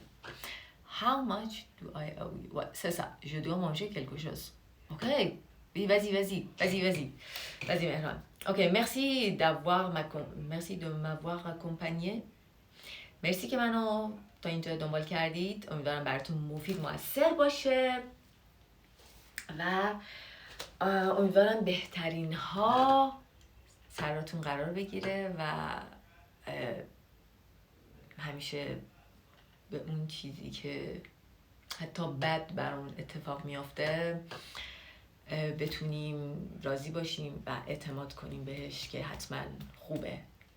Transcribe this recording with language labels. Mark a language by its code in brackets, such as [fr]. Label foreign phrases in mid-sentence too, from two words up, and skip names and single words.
[en] How much do I owe you? [fr] Ouais, c'est ça. Je dois manger quelque chose. Ok. Oui, vas-y, Mehran. Ok, merci de m'avoir accompagné. [fa] مرسی که منو تا اینجا دنبال کردید. امیدوارم براتون مفید، موثر باشه و امیدوارم بهترین ها سراتون قرار بگیره و همیشه به اون چیزی که حتی بد برامون اتفاق میافته بتونیم راضی باشیم و اعتماد کنیم بهش که حتما خوبه.